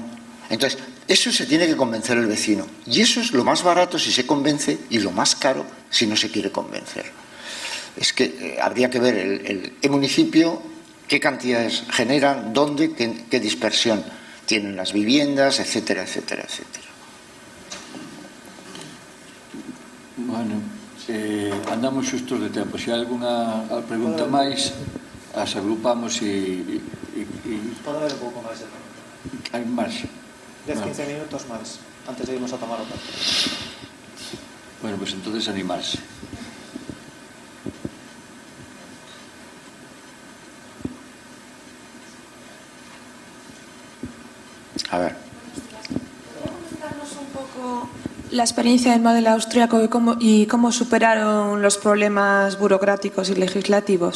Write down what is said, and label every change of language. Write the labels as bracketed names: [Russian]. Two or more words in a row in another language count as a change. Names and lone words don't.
[Spanish] Entonces, eso se tiene que convencer el vecino. Y eso es lo más barato si se convence y lo más caro si no se quiere convencer. Es que habría que ver el municipio, qué cantidades generan, dónde, qué dispersión tienen las viviendas, etcétera, etcétera, etcétera. [Galician] Bueno, andamos xustos de tempo. Se hai algunha pregunta máis, as agrupamos e... Pode haber un pouco máis de pregunta. Hai máis. 10-15 minutos máis, antes de irmos a tomar o café. [Spanish] Bueno, pues entonces animarse. A ver. ¿Podría comentarnos un poco la experiencia del modelo austríaco y cómo superaron los problemas burocráticos y legislativos?